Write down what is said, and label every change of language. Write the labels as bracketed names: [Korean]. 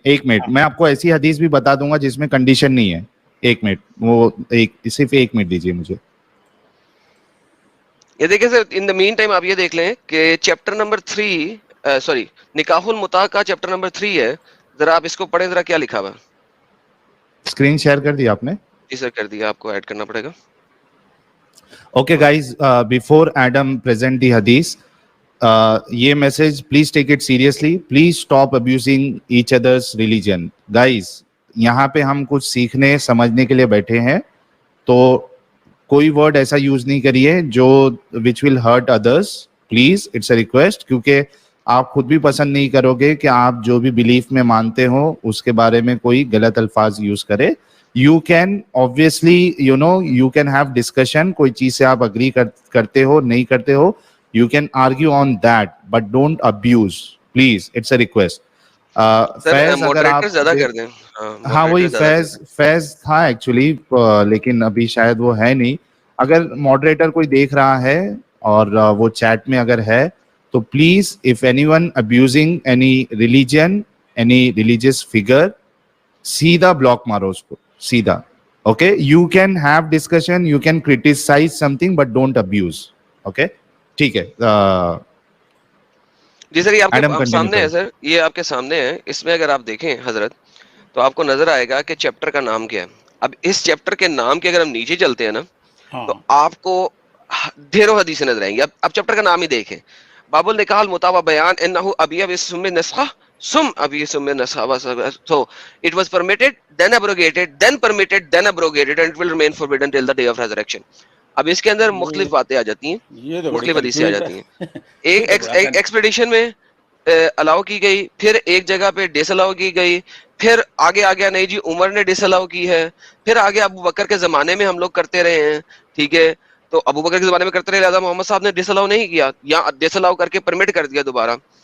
[Urdu] ایک منٹ, میں آپ کو ایسی حدیث بھی بتا دوں گا جس میں کنڈیشن نہیں ہے. ایک منٹ, وہ صرف ایک منٹ دیجیے مجھے. یہ دیکھیں سر, [English] in the meantime [Urdu] آپ یہ دیکھ لیں کہ چیپٹر نمبر 3, سوری نکاح المتا کا چیپٹر نمبر 3 ہے, ذرا آپ اس کو پڑھیں, ذرا کیا لکھا ہوا. اسکرین شیئر کر دیا آپ نے؟ جی سر کر دیا, آپ کو ایڈ کرنا پڑے گا. [English] Okay guys, before Adam present the hadith, یہ message please take it seriously. Please stop abusing each other's religion. [Urdu] Guys, یہاں پہ ہم کچھ سیکھنے سمجھنے کے لیے بیٹھے ہیں, تو کوئی ورڈ ایسا یوز نہیں کریے جو [English] which will hurt others. Please, it's a request, [Urdu] کیونکہ آپ خود بھی پسند نہیں کرو گے کہ آپ جو بھی بلیف میں مانتے ہو اس کے بارے میں کوئی غلط الفاظ یوز کرے. [English] You can obviously, you can have discussion, [Urdu] کوئی چیز سے آپ اگری کرتے ہو نہیں کرتے ہو, [English] you can argue on that, but don't abuse, please, it's a request. [Urdu] فیض اگر آپ زیادہ کر دیں. ہاں وہی فیض تھا ایکچولی, لیکن ابھی شاید وہ ہے نہیں. اگر ماڈریٹر کوئی دیکھ رہا ہے اور وہ چیٹ میں اگر ہے تو please, [English] if anyone abusing any religion, any religious figure, [Urdu] سیدھا بلاک مارو اس کو, سیدھا. [English] Okay, you can have discussion, you can criticise something, but don't abuse. [Urdu] Okay ٹھیک ہے. جی سر, یہ آپ کے سامنے ہے سر, یہ آپ کے سامنے ہے. اس میں اگر آپ دیکھیں حضرت تو آپ کو نظر آئے گا کہ چیپٹر کا نام کیا ہے. اب اس چیپٹر کے نام کے اگر ہم نیچے چلتے ہیں نا تو آپ کو ڈھیروں حدیثیں نظر آئیں گی. اب چیپٹر کا نام ہی دیکھیں, [Arabic] باب النکاح المتا و بیان انہ ابی ثم نسخہ [Urdu] ثم ابی ثم نسخہ. [English] So it was permitted, then abrogated, then permitted, then abrogated, and it will remain forbidden till the day of resurrection. [Urdu] اب اس کے اندر مختلف باتیں آ جاتی ہیں, مختلف حدیثیں آ جاتی ہیں. ایک ایکسپیڈیشن میں الاؤ کی گئی, پھر ایک جگہ پہ ڈس الاؤ کی گئی, پھر آگے آ گیا نہیں جی عمر نے ڈس الاؤ کی ہے, پھر آگے ابو بکر کے زمانے میں ہم لوگ کرتے رہے ہیں. ٹھیک ہے, تو ابو بکر کے زمانے میں کرتے رہے, لہٰذا محمد صاحب نے ڈس الاؤ نہیں کیا, یا ڈس الاؤ کر کے پرمٹ کر دیا دوبارہ.